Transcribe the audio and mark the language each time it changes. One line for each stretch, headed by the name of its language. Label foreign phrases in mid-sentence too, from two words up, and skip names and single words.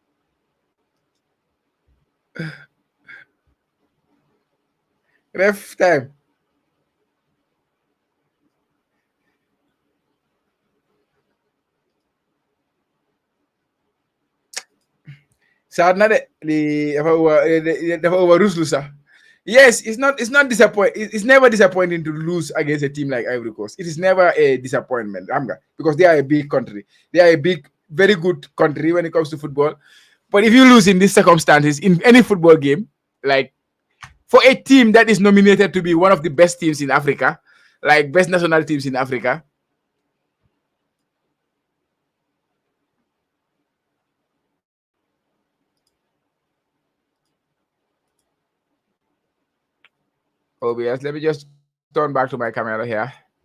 English: Ref time.
Wolof: Sad na de dafa over ruslu sax.
English: Yes, it's not disappointing. It's never disappointing to lose against a team like Ivory Coast. It is never a disappointment, because they are a big country. They are a big, very good country when it comes to football. But if you lose in these circumstances in any football game, like for a team that is nominated to be one of the best teams in Africa, like best national teams in Africa, OBS, let me just turn back to my camera here.